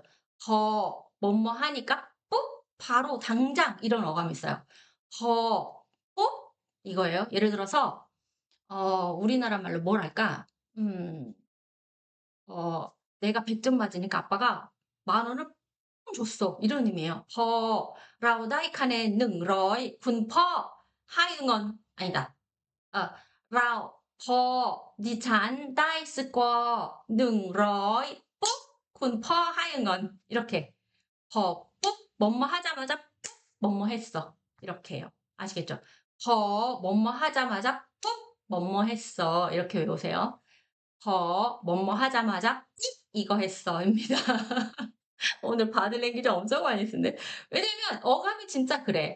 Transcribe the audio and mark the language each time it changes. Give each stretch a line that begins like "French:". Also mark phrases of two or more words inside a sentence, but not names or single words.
Korean: 뭐뭐 하니까 ปุ๊ 바로 당장 이런 어감이 있어요. ปุ๊ 이거예요. 예를 들어서 우리나라 말로 뭐랄까? 음 내가 100점 맞으니까 아빠가 10,000원을 펑 줬어. 이런 의미예요.
Thai: เราได้คะแนน100คุณพ่อให้เงิน 아니다. เอ่อเราพอดิฉันได้สกอร์100 ปุ๊บ คุณพ่อให้เงิน 이렇게.
Korean: ปุ๊บ 뭐뭐 하자마자 ปุ๊บ 뭐뭐 했어. 이렇게 해요. 아시겠죠? 뭐뭐 하자마자 ปุ๊บ 뭐뭐 했어. 이렇게 외우세요. 뭐뭐 하자마자 찍 이거 했어입니다. 오늘 바디랭귀지 엄청 많이 쓰는데 왜냐면 어감이 진짜 그래.